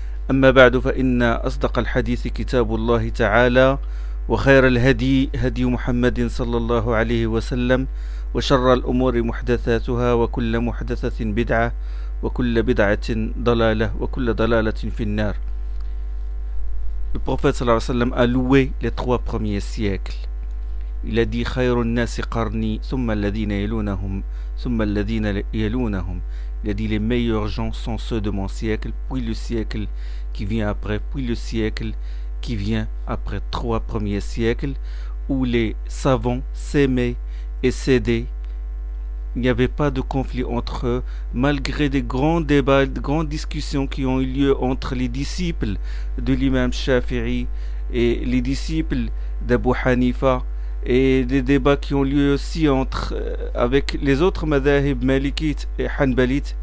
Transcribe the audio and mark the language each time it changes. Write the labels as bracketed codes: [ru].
[ar] أما بعد، فإن أصدق الحديث كتاب الله تعالى، وخير الهدي هدي محمد صلى الله عليه وسلم، وشر الأمور محدثاتها، وكل محدثة بدعة، وكل بدعة ضلالة، وكل ضلالة في النار. [fr] Le prophète [ar] صلى الله عليه وسلم [fr] a loué les trois premiers siècles. Il a dit: [ar] خير الناس قرني ثم الذين يلونهم ثم الذين يلونهم. [fr] Il a dit: les meilleurs gens sont ceux de mon siècle, puis le siècle qui vient après, puis le siècle qui vient après trois premiers siècles, où les savants s'aimaient et s'aidaient. Il n'y avait pas de conflit entre eux, malgré des grands débats, de grandes discussions qui ont eu lieu entre les disciples de l'imam Shafi'i et les disciples d'Abu Hanifa, et des débats qui ont lieu aussi entre avec les autres madhahib malikites et hanbalites.